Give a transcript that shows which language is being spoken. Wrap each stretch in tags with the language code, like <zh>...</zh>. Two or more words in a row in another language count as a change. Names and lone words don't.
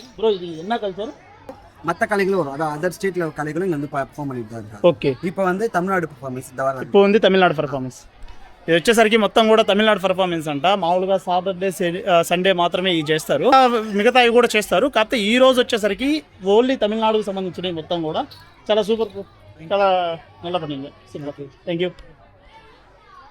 <te>బ్రో ఇది</te> <ta>என்ன கல்ச்சர்? மற்ற கலைகளும் வரும், அதாவது அதர் ஸ்டேட்ல கலைகளும் இங்க வந்து பெர்ஃபார்ம் பண்ணிட்டு தான் இருக்காங்க. ஓகே, இப்போ வந்து தமிழ்நாடு பெர்ஃபார்மன்ஸ் இந்த வாரம். இப்போ வந்து தமிழ்நாடு పెర్ఫార్మెన్స్.</ta> <te>ఇది వచ్చేసరికి మొత్తం కూడా తమిళనాడు పెర్ఫార్మెన్స్ అంట. మామూలుగా</te> <en>Saturday Sunday</en> <te>మాత్రమే ఇది చేస్తారు, మిగతా ఇవి కూడా చేస్తారు. కాకపోతే ఈ రోజు వచ్చేసరికి ఓన్లీ తమిళనాడుకు సంబంధించినవి మొత్తం కూడా. చాలా సూపర్, చాలా</te> <ta>நல்ல பணி.</ta> <en>Thank you.</en>